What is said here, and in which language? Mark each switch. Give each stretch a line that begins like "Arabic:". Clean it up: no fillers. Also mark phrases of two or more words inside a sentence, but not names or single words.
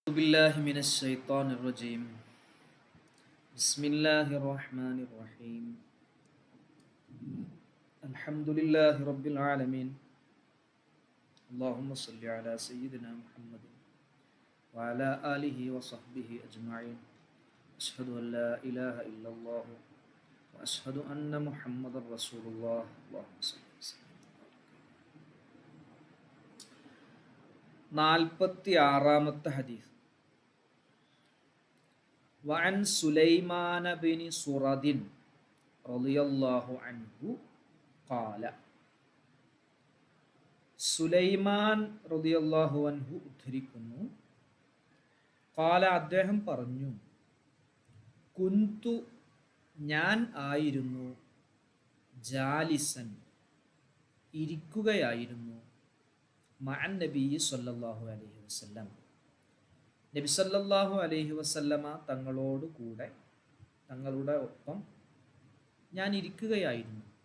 Arabic: بالله من الشيطان الرجيم بسم الله الرحمن الرحيم الحمد لله رب العالمين اللهم صل على سيدنا محمد وعلى آله وصحبه أجمعين أشهد أن لا إله إلا الله وأشهد أن محمد رسول الله اللهم صل وسلم
Malayalam: 46-ാമത്തെ ഹദീസ്
Arabic: وعن سليمان بن صرد رضي الله عنه قال
Malayalam: സുലൈമാൻ
Arabic: رضي الله عنه
Malayalam: ഉദ്ധരിക്കുന്നു ഖാല അദ്ദേഹം പറഞ്ഞു കുന്തു ഞാൻ ആയിരുന്നു ജാലിസൻ ഇരിക്കുകയായിരുന്നു
Arabic: مع النبي صلى الله عليه وسلم النبي صلى الله عليه وسلم
Malayalam: തങ്ങളോട് കൂടെ തങ്ങളുടെ ഒപ്പം ഞാൻ ഇരിക്കുകയായിരുന്നു